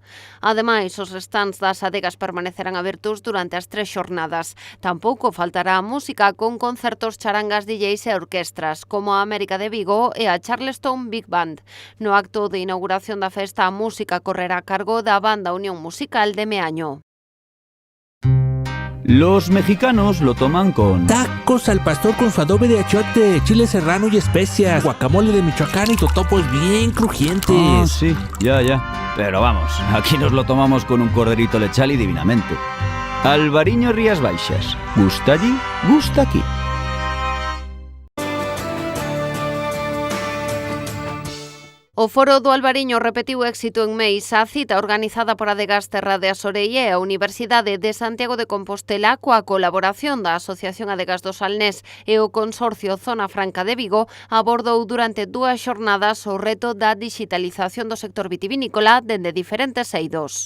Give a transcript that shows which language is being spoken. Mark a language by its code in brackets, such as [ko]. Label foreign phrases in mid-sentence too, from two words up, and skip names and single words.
[gl] Ademais, os stands das adegas permanecerán abertos durante as 3 xornadas. Tampouco faltará a música con concertos, charangas, DJs e orquestras, como a América de Vigo e a Charleston Big Band. No acto de inauguración da festa, a música correrá a cargo da Banda Unión Musical de Meaño. [es] Los mexicanos lo toman con tacos al pastor con su adobe de achiote, chile serrano y especias, guacamole de Michoacán y totopos bien crujientes. Ah, sí, ya. Pero vamos, aquí nos lo tomamos con un corderito lechal y divinamente. Albariño Rías Baixas. Gusta allí, gusta aquí. [gl] O Foro do Albariño repetiu éxito en Meis. A cita organizada por Adegas Terra de Azorei e a Universidade de Santiago de Compostela coa colaboración da Asociación Adegas do Salnés e o Consorcio Zona Franca de Vigo abordou durante 2 xornadas o reto da digitalización do sector vitivinícola dende diferentes eidos.